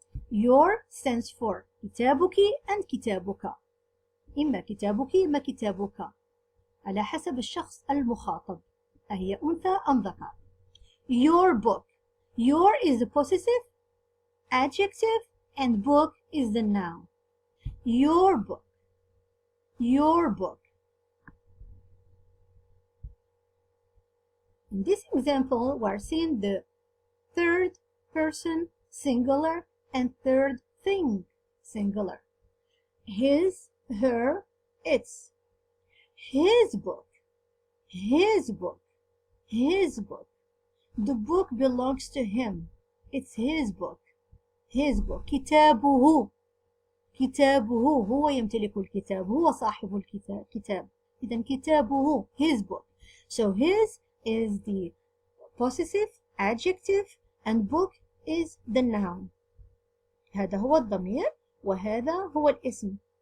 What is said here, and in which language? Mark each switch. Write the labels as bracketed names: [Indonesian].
[English] Your stands for [Arabic] كتابك [English] and كتابك. [Arabic] إما كتابك إما كتابك على حسب الشخص المخاطب، أهي أنثى أم ذكر. [English] Your book. Your is the possessive adjective and book is the noun. Your book. Your book. In this example, we're seeing the third person singular and third thing singular. His, her, its. His book. His book. His book. The book belongs to him. It's his book. His book. [Arabic] كتابه. كتابه. هو يمتلك الكتاب. هو صاحب الكتاب. إذن كتابه. [English] His book. So his is the possessive adjective and book is the noun. [Arabic] هذا هو الضمير وهذا هو الاسم.